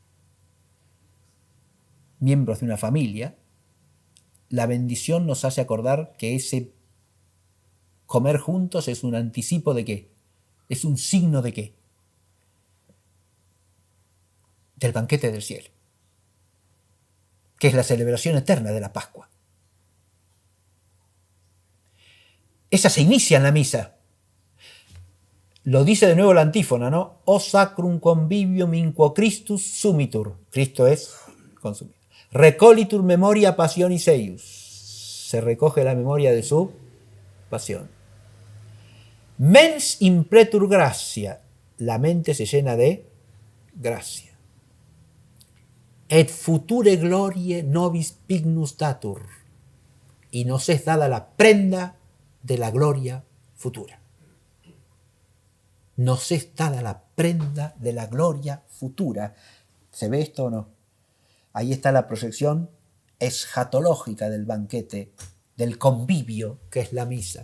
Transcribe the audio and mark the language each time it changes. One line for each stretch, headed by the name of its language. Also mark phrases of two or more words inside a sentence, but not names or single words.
Spanish: miembros de una familia, la bendición nos hace acordar que ese comer juntos es un anticipo de qué, es un signo de qué, del banquete del cielo, que es la celebración eterna de la Pascua. Esa se inicia en la misa. Lo dice de nuevo la antífona, ¿no?
Latin: O sacrum convivium in quo Christus sumitur.
Spanish: Cristo es consumido.
Latin: Recolitur memoria passionis eius.
Spanish: Se recoge la memoria de su pasión.
Latin: Mens impretur gratia.
Spanish: La mente se llena de gracia.
Latin: Et future glorie nobis pignus datur.
Spanish: Y nos es dada la prenda de la gloria futura. Nos es dada la prenda de la gloria futura. ¿Se ve esto o no? Ahí está la proyección escatológica del banquete, del convivio que es la misa.